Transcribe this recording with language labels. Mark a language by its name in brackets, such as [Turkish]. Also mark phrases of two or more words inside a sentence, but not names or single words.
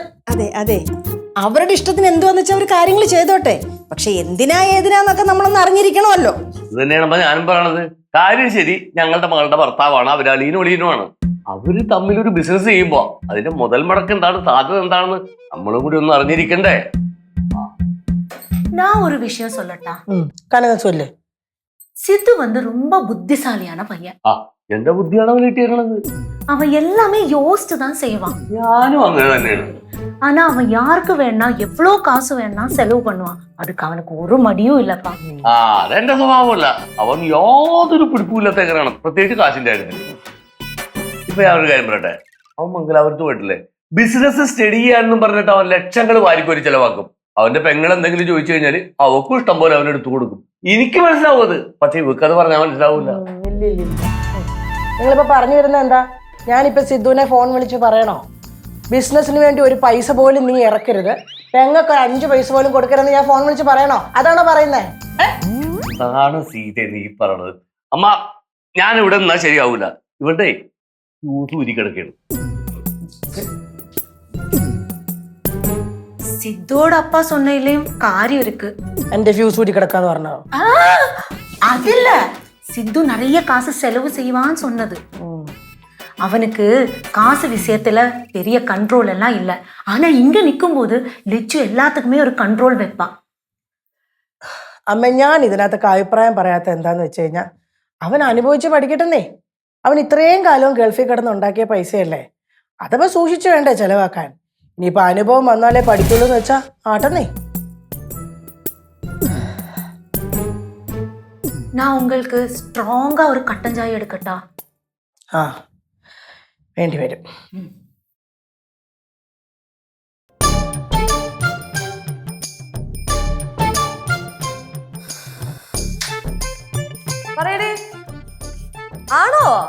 [Malayalam] അതെ, അവരുടെ ഇഷ്ടത്തിന് എന്തുവാന്ന് വെച്ചാൽ അവർ കാര്യങ്ങൾ ചെയ്തോട്ടെ. പക്ഷെ എന്തിനാ ഏതിനാന്നൊക്കെ നമ്മളൊന്ന് അറിഞ്ഞിരിക്കണമല്ലോ. ഇത് തന്നെയാണ് ഞാനും പറയണത്. കാര്യം ശരി, ഞങ്ങളുടെ മകളുടെ ഭർത്താവാണ്, അവര് അളിയനും ഒളിയനുമാണ്. അവര് തമ്മിലൊരു ബിസിനസ് ചെയ്യുമ്പോ അതിന്റെ മുതൽ മുടക്ക് എന്താണ്, സാധ്യത എന്താണെന്ന് നമ്മളും കൂടി ഒന്ന് അറിഞ്ഞിരിക്കണ്ടേ? [Tamil] நான் ஒரு விஷயம் சொல்லட்டா? [Malayalam] കനക ചൊല്ല്. [Tamil] சித்து வந்து ரொம்ப புத்திசாலியான பையன். [Malayalam] എന്റെ ബുദ്ധിയാണ് അവൻ കിട്ടിയിരുന്നത്. [Tamil] அவன் எல்லாமே யோசிச்சு தான் செய்வான். [Malayalam] ഞാനും അങ്ങനെ തന്നെയാണ്. [Tamil] ஆனா அவன் யாருக்கு வேணா எவ்வளவு காசு வேணா செலவு பண்ணுவான். அதுக்கு அவனுக்கு ஒரு மடியும் இல்லப்பா. [Malayalam] അതെന്റെ സ്വഭാവമല്ല. അവൻ യാതൊരു പിടിപ്പില്ലാത്തവനാണ്, പ്രത്യേകിച്ച് കാശിന്റെ കാര്യത്തിൽ. ഇപ്പൊ ഞാൻ ഒരു കാര്യം പറയട്ടെ, അവൻ മംഗലാപുരത്ത് പോയിട്ടില്ലേ, ബിസിനസ് സ്റ്റഡി ചെയ്യാനെന്നും പറഞ്ഞിട്ട് അവൻ ലക്ഷങ്ങൾ വാരിക്കൊരു ചെലവാക്കും. അവന്റെ പെങ്ങൾ എന്തെങ്കിലും ചോദിച്ചു കഴിഞ്ഞാല് അവക്കും ഇഷ്ടം പോലെ അവൻ എടുത്തു കൊടുക്കും. എനിക്ക് മനസ്സിലാവും അത്, പക്ഷെ ഇവക്കത് പറഞ്ഞാൽ മനസ്സിലാവൂല. നിങ്ങളിപ്പോ പറഞ്ഞു വരുന്നത് എന്താ? ഞാനിപ്പോ സിദ്ധുവിനെ ഫോൺ വിളിച്ച് പറയണോ ബിസിനസിന് വേണ്ടി ഒരു പൈസ പോലും നീ ഇറക്കരുത്, പെങ്ങൾക്ക് 5 പൈസ പോലും കൊടുക്കരുതെന്ന് ഞാൻ ഫോൺ വിളിച്ച് പറയണോ? അതാണോ പറയുന്നേ? അതാണ് സീത നീ പറയണത്. അമ്മ, ഞാൻ ഇവിടെ നിന്നാ ശരിയാവൂല. ഇവരുടെ ഊരി കിടക്കുകയാണ്. [Tamil] சித்தோட அப்பா சொன்னதுலயும் காரியம் இருக்கு. [Malayalam] എന്റെ ഫ്യൂസ് ഊരി കിടക്കാന്ന് പറഞ്ഞോ? [Tamil] அது இல்ல, சித்து நிறைய காசு செலவு செய்வான்னு சொன்னது. அவனுக்கு காசு விஷயத்துல பெரிய கண்ட்ரோல் எல்லாம் இல்ல. ஆனா இங்க நிக்கும் போது லெச்சு எல்லாத்துக்குமே ஒரு கண்ட்ரோல் வைப்பான். [Malayalam] അമ്മ, ഞാൻ ഇതിനകത്തൊക്കെ അഭിപ്രായം പറയാത്ത എന്താന്ന് വെച്ച് കഴിഞ്ഞാൽ അവൻ അനുഭവിച്ച് പഠിക്കട്ടെന്നേ. അവൻ ഇത്രയും കാലവും ഗൾഫിൽ കിടന്ന് ഉണ്ടാക്കിയ പൈസയല്ലേ, അതപ്പോ സൂക്ഷിച്ചു വേണ്ടേ ചെലവാക്കാൻ. ഇനിയിപ്പോ അനുഭവം വന്നാലേ പഠിക്കുള്ളൂ എന്ന് വെച്ചാ ആട്ടെന്നേ. [Tamil] நான் உங்களுக்கு ஸ்ட்ராங்கா ஒரு கட்டன் சாய் எடுக்கட்டா? [Malayalam] വേണ്ടി വരും. പറയടേ, ആണോ?